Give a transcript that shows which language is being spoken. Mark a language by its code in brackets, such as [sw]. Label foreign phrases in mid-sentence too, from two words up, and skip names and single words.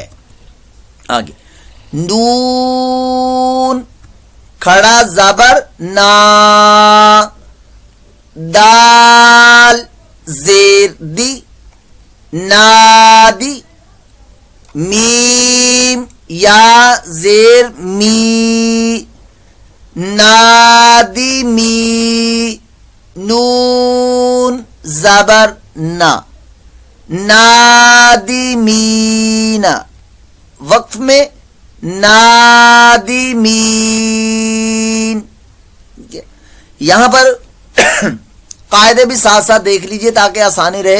[ur] آگے نون کھڑا زبر نا, دال زیر دی نادی, میم یا زیر می نادی می, نون زبر نا نادی مینا. وقف میں نادی مین. یہاں پر قاعدے بھی ساتھ ساتھ دیکھ لیجئے تاکہ آسانی رہے.